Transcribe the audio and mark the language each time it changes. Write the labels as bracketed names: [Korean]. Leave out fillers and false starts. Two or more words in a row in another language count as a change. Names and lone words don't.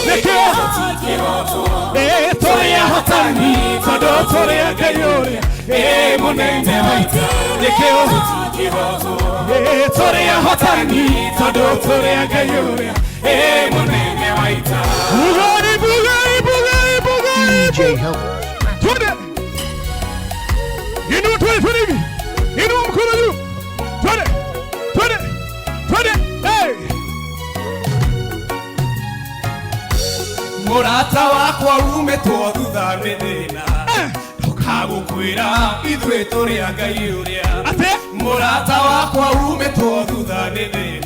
[Kikuyu] nĩkĩo tũrĩ ahotani tondũ tũrĩ a Ngai ũrĩa mũnene wa ita nĩkĩo tũrĩ ahotani tondũ tũrĩ a Ngai ũrĩa mũnene wa ita bugari [English] DJ help. [Swahili] twende inua twende hivi inua mkono juu twende hey [Kikuyu] mũrata wakwa umĩtwo thutha nĩ thĩna ndũkagũkwĩra ithuĩ tũrĩ a Ngai ũrĩa ate mũrata wakwa umĩtwo thutha nĩ thĩna